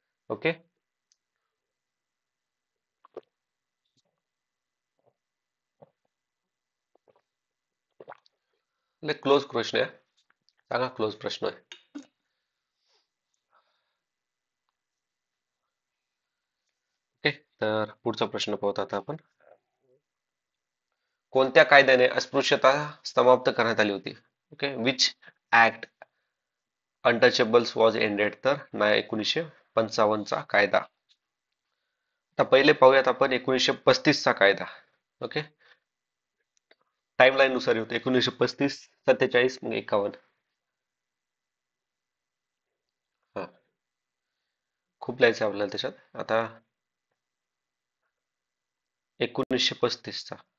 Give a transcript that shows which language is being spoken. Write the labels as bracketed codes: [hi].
[mr] Okay, close प्रश्न आहे. सांगा क्लोज प्रश्न आहे. ओके, तर पुढचा प्रश्न पाहूत आता आपण. कोणत्या कायद्याने अस्पृश्यता समाप्त करण्यात आली होती? [en] Okay, which act untouchables was ended? [mr] तर ना 1955 चा कायदा. आता पहिले पाहूयात आपण 1935 चा कायदा. ओके, टाइमलाईन नुसार होते 1935, 47, मग 51. हा, खूप लिहायचं आहे आपल्याला त्याच्यात. आता 1935 चा.